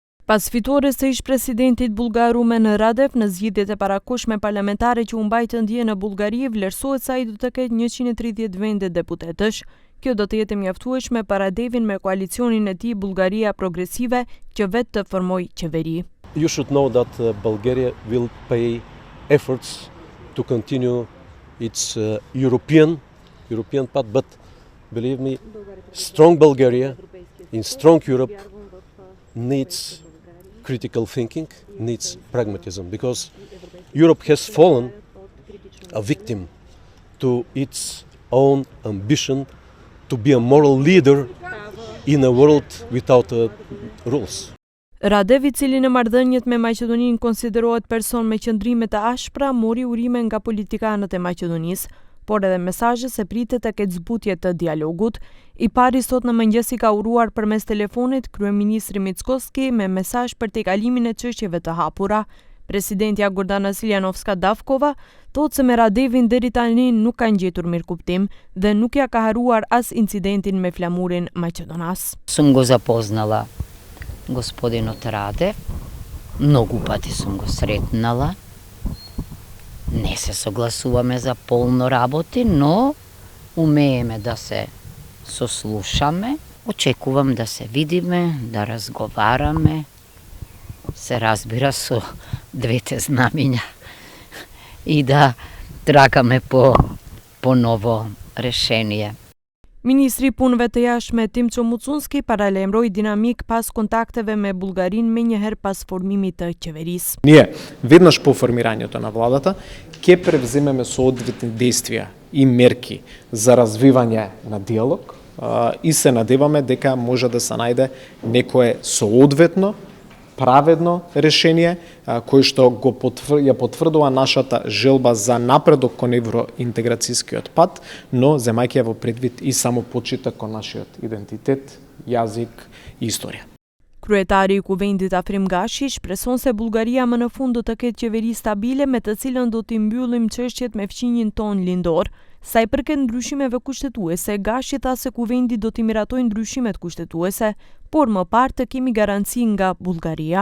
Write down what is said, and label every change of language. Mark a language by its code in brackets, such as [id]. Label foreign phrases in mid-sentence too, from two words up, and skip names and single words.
[sq] Pas fitores së ish-presidentit bullgar Rumen Radev në zgjedhjet e parakohshme parlamentare që u mbajtën dje në Bullgari, vlerësohet se ai do të ketë 130 vende deputetësh. Kjo do të jetë mjaftueshme për Radevin me koalicionin e tij Bullgaria Progresive që vetë të formojë qeveri. [en] You should know that Bulgaria will pay efforts to continue its European path, but believe me, strong Bulgaria in strong Europe needs critical thinking, needs pragmatism, because Europe has fallen a victim to its own ambition to be a moral leader in a world without rules. [sq] Radev, i cili në marrëdhëniet me Maqedoninë konsiderohet person me qëndrime të ashpra, mori urime nga politikanët e Maqedonisë, por edhe mesazhe se pritet të ketë zbutje të dialogut. I pari sot në mëngjes i ka uruar përmes telefonit kryeministri Mickoski me mesazh për tejkalimin e çështjeve të hapura. Presidentja Gordana Siljanovska-Davkova thotë se me Radevin deri tani nuk kanë gjetur mirëkuptim dhe nuk ja ka haruar as incidentin me flamurin maqedonas. [mk] Съм го запознала господинот Радев, многу пати сум го сретнала. Не се согласуваме за полно работи, но умееме да се сослушаме. Очекувам да се видиме, да разговараме. Се разбира со двете знамиња и да трагаме по ново решение. [sq] Ministri i Punëve të Jashtme Timço Mucunski paralajmëroi dinamik pas kontakteve me Bullgarinë menjëherë pas formimit të qeverisë. [mk] Ние веднаш по формирањето на владата ќе превземеме соодветни действија и мерки за развивање на диалог и се надеваме дека може да се најде некое соодветно праведно решение кое што ја потврдува нашата желба за напредок кон евроинтеграцијскиот пат, но земајќи во предвид и самопочиток кон нашиот идентитет, јазик и историја. [sq] Kryetari i Kuvendit Afrim Gashi shpreson se Bullgaria më në fund do të ketë qeveri stabile me të cilën do t'i mbyllim çështjet me fqinjin ton lindor. Sa i përket ndryshimeve kushtetuese, Gashi tha se Kuvendi do t'i miratojë ndryshimet kushtetuese, por më parë të kemi garanci nga Bullgaria.